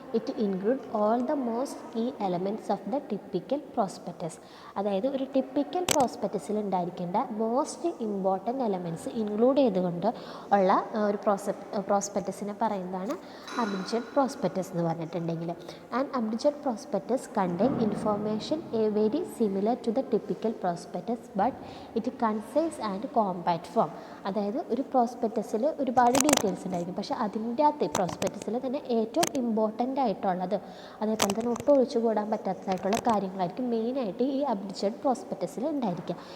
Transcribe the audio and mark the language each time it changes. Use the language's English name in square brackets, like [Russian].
[English] It include all the most key elements of the typical prospectus. [Malayalam] അതായത് ഒരു typical പ്രോസ്പെക്ടസിൽ ഉണ്ടായിരിക്കേണ്ട most important elements include ചെയ്തുകൊണ്ട് ഉള്ള ഒരു പ്രോസ്പെക്ടസിനെ പറയുന്നതാണ് അബ്രിഡ്ജഡ് പ്രോസ്പെക്ടസ് എന്ന് പറഞ്ഞിട്ടുണ്ടെങ്കിൽ. [English] And abridged prospectus contain information very similar to the typical prospectus prospectus but it concise and compact form. [Malayalam] അതായത് ഒരു പ്രോസ്പെക്ടസിൽ ഒരുപാട് ഡീറ്റെയിൽസ് ഉണ്ടായിരിക്കും, പക്ഷേ അതിൻ്റെ അകത്ത് പ്രോസ്പെക്ടസിൽ തന്നെ ഏറ്റവും ഇമ്പോർട്ടൻ്റ് ആയിട്ടുള്ളത് അതേപോലെ തന്നെ ഒട്ടും ഒഴിച്ചുകൂടാൻ പറ്റാത്തതായിട്ടുള്ള കാര്യങ്ങളായിരിക്കും മെയിനായിട്ട് ഈ അബ്രിഡ്ജഡ് പ്രോസ്പെക്ടസിൽ ഉണ്ടായിരിക്കുക.